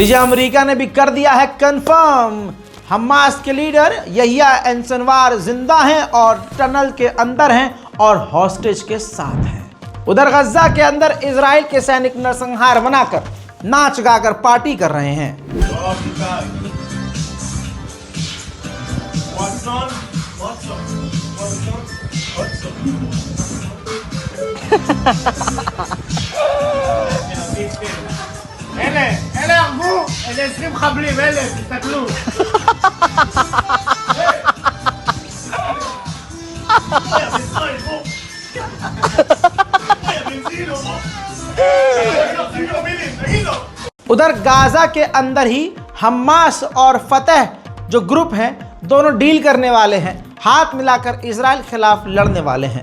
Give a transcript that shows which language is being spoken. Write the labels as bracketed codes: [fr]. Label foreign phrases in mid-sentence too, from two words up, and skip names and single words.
[hi] लीजिए, अमेरिका ने भी कर दिया है कंफर्म, हमास के लीडर यहिया सिनवार जिंदा हैं और टनल के अंदर हैं और हॉस्टेज के साथ हैं। उधर गजा के अंदर इजराइल के सैनिक नरसंहार मनाकर, नाच गाकर पार्टी कर रहे हैं। [he] אלה הרגו, אלה 20 מחבלים, אלה, תסתכלו. [hi] उधर गाजा के अंदर ही हमास और फतह जो ग्रुप हैं, दोनों डील करने वाले हैं, हाथ मिलाकर इजराइल खिलाफ लड़ने वाले हैं।